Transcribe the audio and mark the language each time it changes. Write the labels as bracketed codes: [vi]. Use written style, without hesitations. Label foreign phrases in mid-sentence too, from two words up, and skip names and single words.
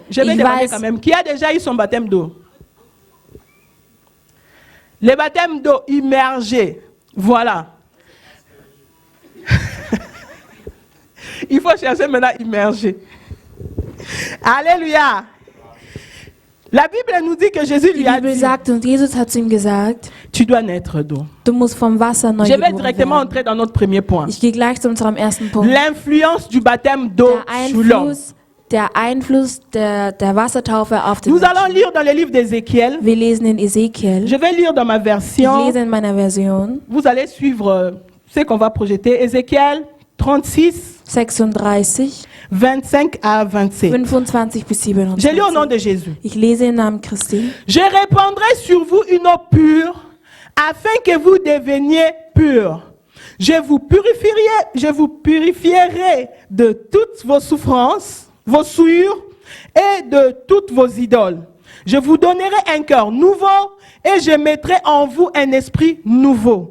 [fr] Je vais [de] Ich [fr] demander [de] weiß. [fr] quand même qui a déjà eu son baptême d'eau. Le baptême d'eau immergé. Voilà. Il faut chercher maintenant immergé. Alléluia. La Bible nous dit que Jésus [de] Die [fr] lui a [de] Bibel [fr] dit, [de] sagt, und Jesus hat zu ihm gesagt, [fr] tu dois naître d'eau. [de] du musst vom Wasser neu [fr] Je vais [de] geboren [fr] directement [de] werden. [fr] entrer dans notre premier point. [de] Ich gehe gleich zu unserem ersten Punkt. [fr] L'influence du baptême d'eau sur l'homme. [de] Der Einfluss der Wassertaufe auf den [fr] Nous allons [de] Menschen. [fr] lire dans le livre d'Ézéchiel. [de] Wir lesen in Ezekiel. [fr] Je vais lire dans ma [de] Ich [fr] version. [de] lese in meiner Version [fr] Vous allez suivre ce qu'on va projeter. Ézéchiel 36, 36, 25 à 27. [de] 25 bis [fr] Je lis au nom [de] 27. [fr] de Jésus. [de] Ich lese im Namen Christi. [fr] Je répandrai sur vous une eau pure afin que vous deveniez purs. Je vous purifierai de toutes vos souffrances, vos souillures et de toutes vos idoles. Je vous donnerai un cœur nouveau et je mettrai en vous un esprit nouveau.